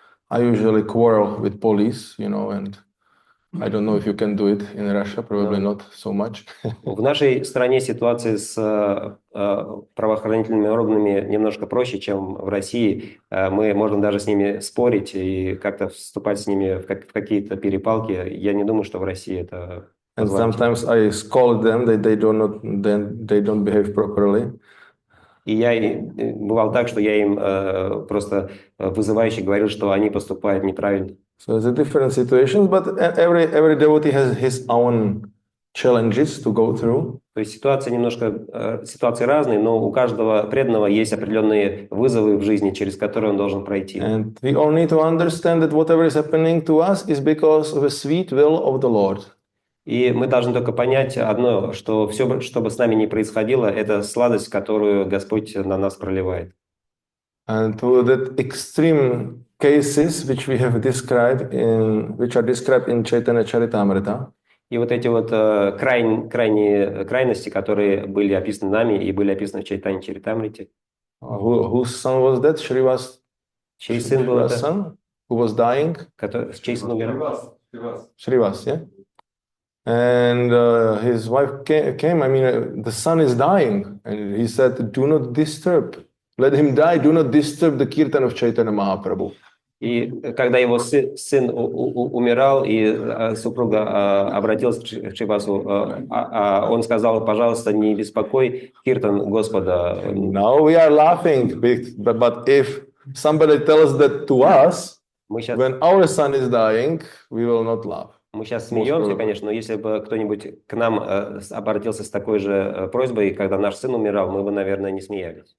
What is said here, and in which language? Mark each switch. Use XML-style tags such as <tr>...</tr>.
<en>I usually quarrel with police, and I don't know if you can do it in Russia, probably not so much.</en> <ru>В нашей стране ситуация с правоохранительными органами немножко проще, чем в России. Мы можем даже с ними спорить и как-то вступать с ними в какие-то перепалки. Я не думаю, что в России это</ru> <en>And sometimes I scold them that they don't behave properly.</en> <ru>И бывало так, что я им просто вызывающе говорил, что они поступают неправильно.</ru> <en>So it's a different situation, but every devotee has his own challenges to go through.</en> <ru>То есть ситуации разные, но у каждого преданного есть определенные вызовы в жизни, через которые он должен пройти.</ru> <en>And we all need to understand that whatever is happening to us is because of the sweet will of the Lord.</en> <ru>И мы должны только понять одно, что все, что бы с нами ни происходило, это сладость, которую Господь на нас проливает.</ru> <en>And to that extreme cases which we have described which are described in Chaitanya Charitamrita.</en> <ru>И вот эти вот крайности, которые были описаны нами и были описаны в Чайтанье Чаритамрите.</ru> <en>Whose son was that?</en> <ru>Чей сын был это?</ru> <en>Son who was dying?</en> <ru>Чей сын умирал?</ru> <en>Shrivas, yeah. And his wife came. I mean, the son is dying, and he said, "Do not disturb. Let him die. Do not disturb the kirtan of Chaitanya Mahaprabhu."</en> <ru>И когда его сын умирал, и супруга обратилась к Шривасу, он сказал: пожалуйста, не беспокой киртан Господа.</ru> <en>Now we are laughing, but if somebody tells that to us, when our son is dying, we will not laugh.</en> <ru>Мы сейчас смеемся, конечно, но если бы кто-нибудь к нам обратился с такой же просьбой, когда наш сын умирал, мы бы, наверное, не смеялись.</ru>